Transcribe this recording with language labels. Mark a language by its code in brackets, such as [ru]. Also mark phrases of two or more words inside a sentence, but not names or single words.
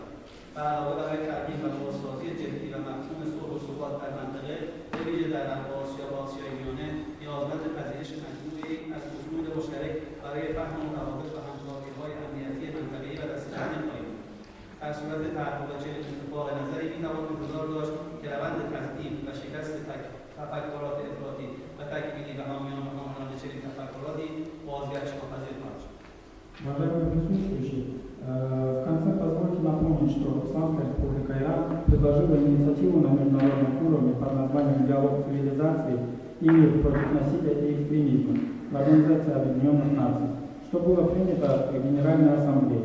[fa] و علاوه برای ترتیب و بازسازی جدی و مفهوم صلح و ثبات در منطقه به‌ویژه در غرب آسیا و آسیای میانه نیازمند پذیرش مجموعه‌ای از اصول مشترک برای فهم متفاوت و همکاری‌های امنیتی منطقه‌ای و دسته‌جمعی خواهیم بود. در صورت تحقق چنین اتفاق نظری می‌توان انتظار داشت که روند تضعیف و شکست تفکرات افراطی و تکفیری و حامیان چنین تفکراتی بازگشت ناپذیر خواهد شد. [ru] Уважаемые присутствующие, в конце позвольте напомнить, что Исламская Республика Иран предложила инициативу на международном уровне под названием «Диалог цивилизаций и мир против насилия и экстремизма» в Организации Объединенных Наций, что было принято в Генеральной Ассамблее.